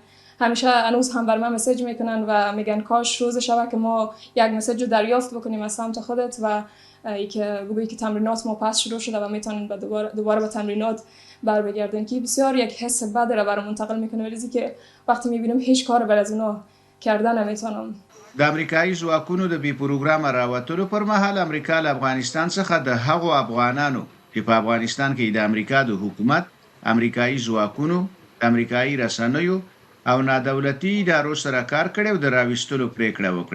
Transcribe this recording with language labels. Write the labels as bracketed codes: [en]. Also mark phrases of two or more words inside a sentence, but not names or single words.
[fa] همیشه هنوز هم بر من مسیج میکنن و میگن کاش روز شب که ما یک مسیج رو دریافت بکنیم از سمت خودت و که بگویی که تمرینات ما پس شروع شده و میتونیم دوباره به تمرینات بر بگردیم، که بسیار یک حس بد را برام منتقل میکنه، ولی که وقتی میبینم هیچ کار بر از اونا کردن نمیتونم. [ps] د امریکایي ځواکونو د بې پروګرامه راوتلو پر مهال امریکا له افغانستان څخه د هغو افغانانو چې په افغانستان کې د امریکا د حکومت، امریکایي ځواکونو، امریکایي رسنیو او نادولتي ادارو سره کار کړی او د راویستلو پریکړه وکړه.